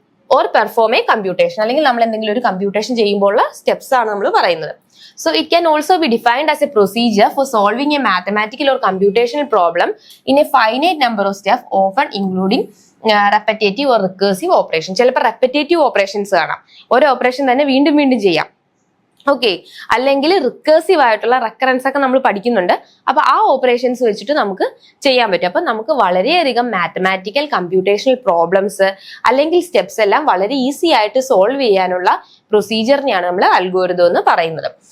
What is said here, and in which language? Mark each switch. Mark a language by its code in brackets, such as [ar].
[en] or perform a computation, [ml] അല്ലെങ്കിൽ നമ്മൾ എന്തെങ്കിലും ഒരു കമ്പ്യൂട്ടേഷൻ ചെയ്യുമ്പോഴുള്ള സ്റ്റെപ്സ് ആണ് നമ്മൾ പറയുന്നത്. [en] So it can also be defined as a procedure for solving a mathematical or computational problem in a finite number of steps, often including repetitive or recursive operation. [ml] ചിലപ്പോൾ repetitive operations കാണാം, ഒരു operation തന്നെ വീണ്ടും വീണ്ടും ചെയ്യാം. Okay, അല്ലെങ്കിൽ recursive ആയിട്ടുള്ള recurrence ഒക്കെ നമ്മൾ പഠിക്കുന്നുണ്ട്. അപ്പൊ ആ ഓപ്പറേഷൻസ് വെച്ചിട്ട് നമുക്ക് ചെയ്യാൻ പറ്റും. അപ്പൊ നമുക്ക് വളരെയധികം മാത്തമാറ്റിക്കൽ കമ്പ്യൂട്ടേഷണൽ പ്രോബ്ലംസ് അല്ലെങ്കിൽ സ്റ്റെപ്സ് എല്ലാം വളരെ ഈസി ആയിട്ട് സോൾവ് ചെയ്യാനുള്ള പ്രൊസീജിയറിനെയാണ് നമ്മൾ അൽഗോരിതം എന്ന് പറയുന്നത്.